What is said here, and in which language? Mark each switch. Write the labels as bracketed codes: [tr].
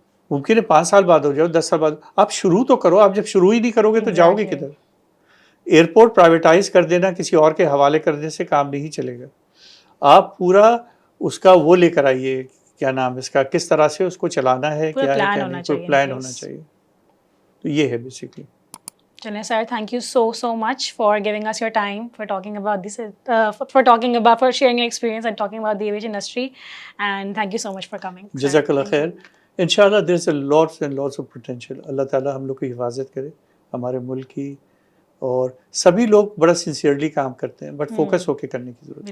[ur] ممکن ہے 5 سال بعد ہو جاؤ, 10 سال بعد. آپ شروع تو کرو, آپ جب شروع ہی نہیں کرو گے تو جاؤ گے کدھر. ایئرپورٹ پرائیویٹائز کر دینا, کسی اور کے حوالے کرنے سے کام نہیں چلے گا. آپ پورا اس کا وہ لے کر آئیے, کیا نام اس کا, کس طرح سے اس کو چلانا ہے, کیا ہے کیا نہیں, کوئی پلان ہونا چاہیے. تو یہ ہے بیسکلی. چلیں سر, [en] Thank you so much for giving us your time, for talking about this, for sharing your experience and talking about the aviation industry, and thank you so much for coming. [ur] جزاک اللہ خیر. [en] انشاءاللہ there is a lots and lots of potential. [ur] اللہ تعالیٰ ہم لوگ کی حفاظت کرے, ہمارے ملک کی. اور سبھی لوگ بڑا سنسیئرلی کام کرتے ہیں, بٹ فوکس ہو کے کرنے کی ضرورت ہے.